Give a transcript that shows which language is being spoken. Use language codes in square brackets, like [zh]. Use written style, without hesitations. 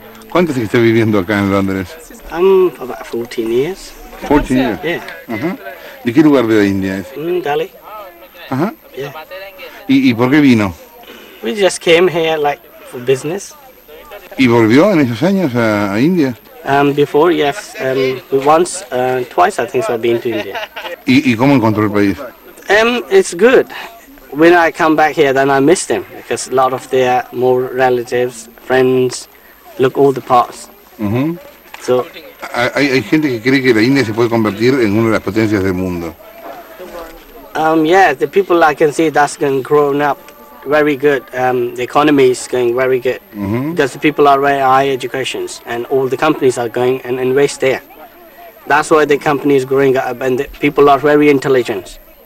[es] ¿Cuánto es que está viviendo acá en Londres? [en] I'm about 14 years. 14 years? Yeah. [es] ¿De qué lugar de la India es? [en] Delhi. [es] Yeah. ¿Y por qué vino? [en] We just came here like for business. [es] ¿Y volvió en esos años a India? [en] Before, yes. Once, twice I think so I've been to India. [es] ¿Y cómo encontró el país? [en] It's good. When I come back here, then I miss them because a lot of their more relatives, friends, look all the parts. So, [es] hay gente que cree que la India se puede convertir en una de las potencias del mundo. [en] Yeah, the people I can see that's going growing up very good. The economy is going very good because the people are very high educations and all the companies are going and invest there. That's why the company is growing up and the people are very intelligent.